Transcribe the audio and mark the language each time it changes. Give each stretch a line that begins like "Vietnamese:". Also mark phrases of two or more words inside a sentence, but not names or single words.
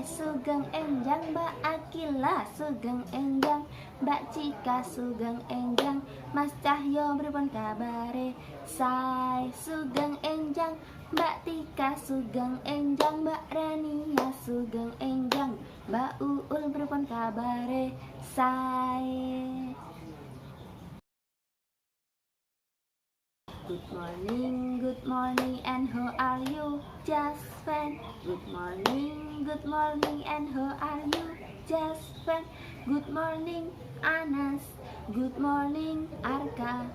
Javanese: Sugeng enjang Mbak Akila sugeng enjang, Mbak Cika sugeng enjang, Mas Cahyo pripun kabare sae. Sugeng enjang Mbak Tika sugeng enjang, Mbak Rania sugeng enjang, Mbak Uul pripun kabare sae.
English: Good morning and how are you? Just fine. Good morning and how are you? Just fine. Good morning Anas. Good morning Arka.